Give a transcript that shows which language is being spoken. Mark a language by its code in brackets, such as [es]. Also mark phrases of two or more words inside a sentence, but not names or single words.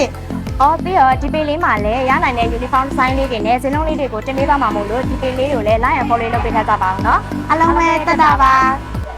[my] အော်ပြီးတော့ဒီပေလေးမှာလည်းရနိုင်တဲ့ [en] uniform design [my] လေးတွေနဲ့ဇင်းလုံးလေးတွေကိုတင်ပေးပါမှာမို့လို့ဒီပေလေးကိုလည်း [en] line and follow [my] လုပ်ပေးထားကြပါအောင်နော် အားလုံးပဲတက်တာပါ